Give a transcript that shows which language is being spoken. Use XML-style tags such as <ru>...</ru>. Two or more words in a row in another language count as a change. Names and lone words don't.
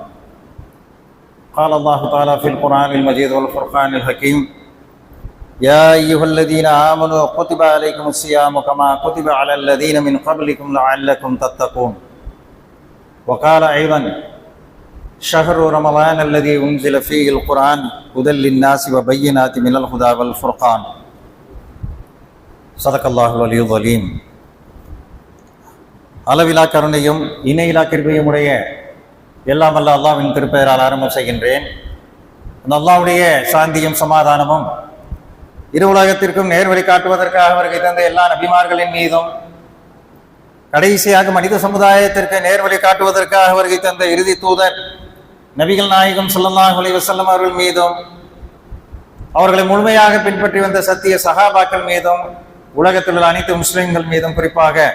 <ar>قال الله تعالى في القرآن المجيد والفرقان الحكيم، يا أيها الذين آمنوا كتب عليكم الصيام كما كتب على الذين من قبلكم لعلكم تتقون. وقال أيضا شهر رمضان الذي أنزل فيه القرآن هدى للناس وبينات من الهدى والفرقان. صدق الله العلي العظيم.</ar> <ta>அளவிலா கருணையும் இணையிலா கிருபையும் உடைய எல்லாம் வல்ல அல்லாஹ்வின் திருப்பெயரால் ஆரம்பம் செய்கின்றேன். அந்த அல்லாஹ்வுடைய சாந்தியும் சமாதானமும் இரு உலகத்திற்கும் நேர்வழி காட்டுவதற்காக வருகை தந்த எல்லா நபிமார்களின் மீதும், கடைசியாக மனித சமுதாயத்திற்கு நேர்வழி காட்டுவதற்காக வருகை தந்த இறுதி தூதர் நபிகள் நாயகம்</ta> <ar>صلى الله عليه وسلم</ar> <ta>அவர்கள் மீதும், அவர்களை முழுமையாக பின்பற்றி வந்த சத்திய சஹாபாக்கள் மீதும், உலகத்தில் உள்ள அனைத்து முஸ்லிம்கள் மீதும், குறிப்பாக</ta>